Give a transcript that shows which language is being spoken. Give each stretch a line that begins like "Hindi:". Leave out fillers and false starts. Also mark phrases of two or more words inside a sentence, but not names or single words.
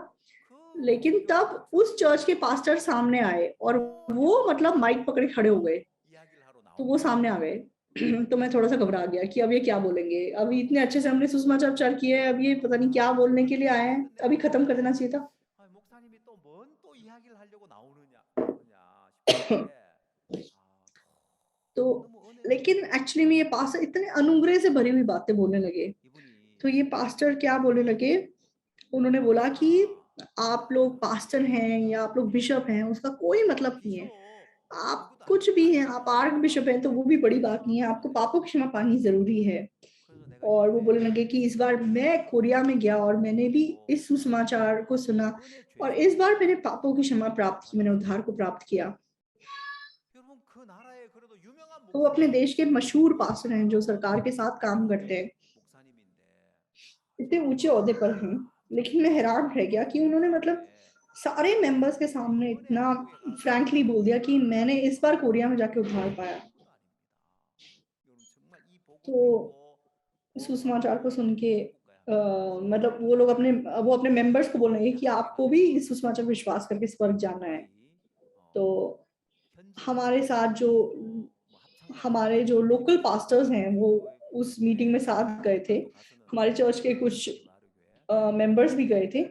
Hindi: लेकिन तब उस चर्च के पास्टर सामने आए और वो मतलब माइक पकड़े खड़े हो गए। तो वो सामने आ गए। तो मैं थोड़ा सा घबरा गया कि अब ये क्या बोलेंगे, अभी इतने अच्छे से हमने सुसमाचार किए हैं, अब ये पता नहीं क्या बोलने के लिए आए हैं, अभी खत्म कर देना चाहिए था।
Korean: 목사님이 또 뭔 또 이야기를 하려고 나오느냐 싶은데
Hindi: तो
Korean: 너무
Hindi: लेकिन
Korean: 은혜롭게
Hindi: एक्चुअली में ये पास्टर इतने अनुग्रह से भरी हुई बातें बोलने लगे।
Korean: 이분이
Hindi: तो ये पास्टर क्या बोलने लगे, उन्होंने बोला कि आप लोग पास्टर हैं या आप लोग बिशप हैं उसका कोई मतलब नहीं है, आप कुछ भी हैं, आप
English: arch bishop
Hindi: हैं तो वो भी बड़ी बात नहीं है, आपको पापों की क्षमा पानी जरूरी है।
Korean: 그래서 내가
Hindi: और वो बोलने
Korean: 이번에
Hindi: लगे कि इस बार मैं कोरिया में गया और मैंने भी इस सुसमाचार को सुना
Korean: 은혜
Hindi: और
Korean: 죄
Hindi: इस बार मैंने पापों की क्षमा प्राप्त की, मैंने उद्धार को प्राप्त किया।
Korean: 여러분 그 나라에 그래도 유명한
Hindi: तो वो अपने
Korean: 목사님이
Hindi: देश के मशहूर पास्टर हैं जो सरकार के साथ काम करते हैं,
Korean: 목사님인데
Hindi: इतने ऊंचे ओहदे पर हैं। लेकिन मैं हैरान रह गया कि उन्होंने मतलब सारे मेंबर्स के सामने
Korean: 은혜
Hindi: इतना
Korean: 왕국에 가서
Hindi: फ्रैंकली बोल दिया कि मैंने इस बार कोरिया में जाके उद्धार पाया।
Korean: 보통도 아닙니다. 여러분 정말 이 복음
Hindi: तो
Korean: 믿고
Hindi: सुसमाचार को सुन के
Korean: 천국 가야
Hindi: मतलब वो अपने मेंबर्स को बोल रहे हैं कि आपको भी इस सुसमाचार पर विश्वास करके स्वर्ग जाना है। तो हमारे साथ जो हमारे जो
English: local pastors
Hindi: हैं वो उस मीटिंग में साथ गए थे, हमारे चर्च के कुछ मेंबर्स भी गए थे।